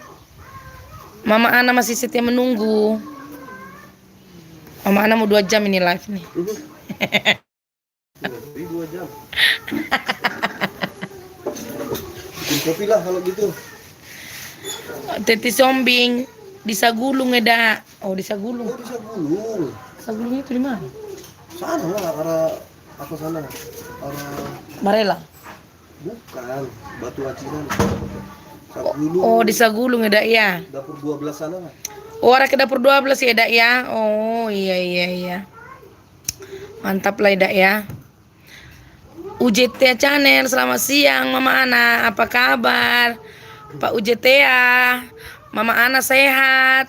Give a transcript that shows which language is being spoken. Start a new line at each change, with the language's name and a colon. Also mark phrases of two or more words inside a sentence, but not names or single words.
Indonesian: Mama Ana masih setia menunggu. Mama Ana mau 2 jam ini live nih. Lebih 2 jam. Bikin kopi lah kalau gitu. Teti Sombing di Sagulung eda. Oh, di Sagulung. Oh, bisa gulung. Sagulung itu di mana? Sana lah, arah apa sana? Arah Marela. bukan Batu Acinan. Sagulung. Oh, di Sagulung eda ya. Dapur 12 sana lah. Oh, arah ke dapur 12 ya, Dak ya. Oh, iya. Mantap lah, Dak ya. UJT Channel, selamat siang Mama Ana. Apa kabar? Pak UJT ya. Mama Ana sehat.